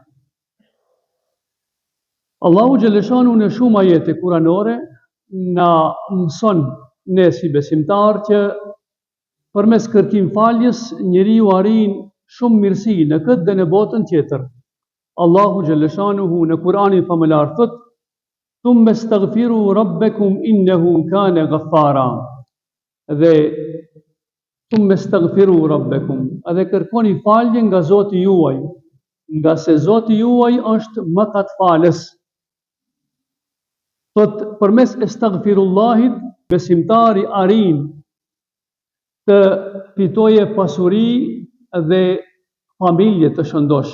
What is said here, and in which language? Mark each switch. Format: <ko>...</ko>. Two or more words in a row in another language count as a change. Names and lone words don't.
<sq>Allahu xhaleshanuhu në shumë ajete kuranore na mëson ne si besimtar që përmes kërkim faljes njeriu arrin shumë mirësi në këtë dhe në botën tjetër. Allahu xhaleshanuhu në Kur'anin famëlar thot:</sq> <ar>"ثم استغفروا ربكم إنه كان غفارا." Dhe ثم استغفروا ربكم,</ar> <sq>edhe kërkoni falje nga Zoti juaj, nga se Zoti juaj është mëkatfalës. Thot përmes astaghfirullahit besimtari arrin të fitoje pasuri dhe familje të shëndosh.</sq>